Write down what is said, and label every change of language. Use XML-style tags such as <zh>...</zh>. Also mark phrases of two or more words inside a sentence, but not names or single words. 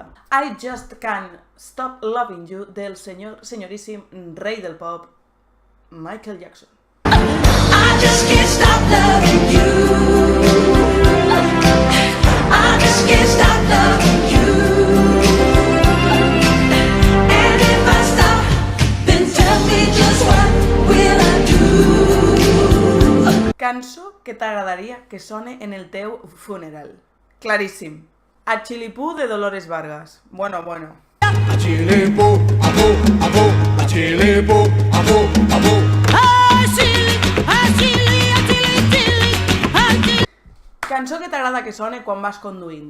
<ca>I Just Can't Stop Loving You del senyoríssim rei del pop, Michael Jackson.</ca> <en>I just can't stop loving you. I just can't stop loving you. And if I stop, then tell me just what will I do?</en> <ca>Cançó que t'agradaria que sone en el teu funeral. Claríssim. A Chilipú de Dolores Vargas. Bueno. Cançó que t'agrada que sone quan vas conduint.</ca>